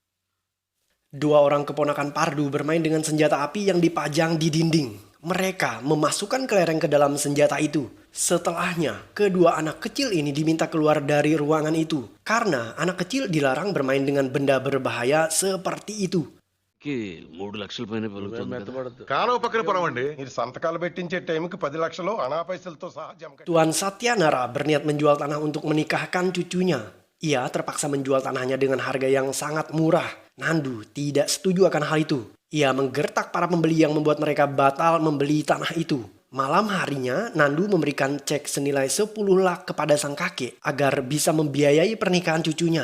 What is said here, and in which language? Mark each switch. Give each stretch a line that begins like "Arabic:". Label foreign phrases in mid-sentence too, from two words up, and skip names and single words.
Indonesian: Dua orang keponakan Pardu bermain dengan senjata api yang dipajang di dinding. Mereka memasukkan kelereng ke dalam senjata itu. Setelahnya, kedua anak kecil ini diminta keluar dari ruangan itu. Karena anak kecil dilarang bermain dengan benda berbahaya seperti itu.
Telugu: కి 3 లక్షల పైన పలుకుతుంది కదా. కాలువ పక్కన పొరవండి. మీరు సంతకాలు పెట్టించే టైంకి 10 లక్షలు అనా పైసలతో సహా జమ కట్టి-
Indonesian: Tuan Satyanara berniat menjual tanah untuk menikahkan cucunya. Ia terpaksa menjual tanahnya dengan harga yang sangat murah. Nandu tidak setuju akan hal itu. Ia menggertak para pembeli yang membuat mereka batal membeli tanah itu. Malam harinya, Nandu memberikan cek senilai 10 lak kepada sang kakek agar bisa membiayai pernikahan cucunya.